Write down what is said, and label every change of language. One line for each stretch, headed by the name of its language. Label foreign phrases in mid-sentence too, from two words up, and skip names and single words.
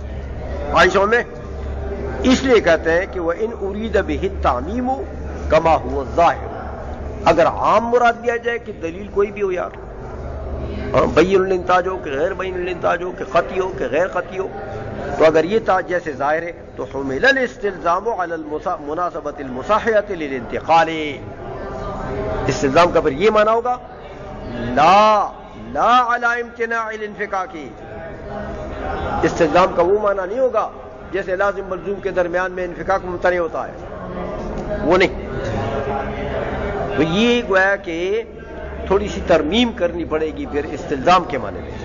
Urdu: عائشہ میں اس لیے کہتے ہیں کہ وہ
Arabic: ان ارید بہ التعمیم کما هو الظاہر.
Urdu: اگر عام مراد لیا جائے کہ دلیل کوئی بھی ہو یار، بین الانتاج ہو کہ غیر بین الانتاج ہو کہ قطعی ہو کہ غیر قطعی ہو، تو اگر یہ جیسے ظاہر ہے تو
Arabic: حمل الاستلزام علی مناسبت المصححۃ للانتقال.
Urdu: استلزام کا پھر یہ معنی ہوگا
Arabic: لا علی امتناع الانفکاک.
Urdu: استلزام کا وہ معنی نہیں ہوگا جیسے لازم ملزوم کے درمیان میں انفکاک ممتنع ہوتا ہے، وہ نہیں. تو یہ گویا کہ تھوڑی سی ترمیم کرنی پڑے گی پھر استلزام کے معنی میں.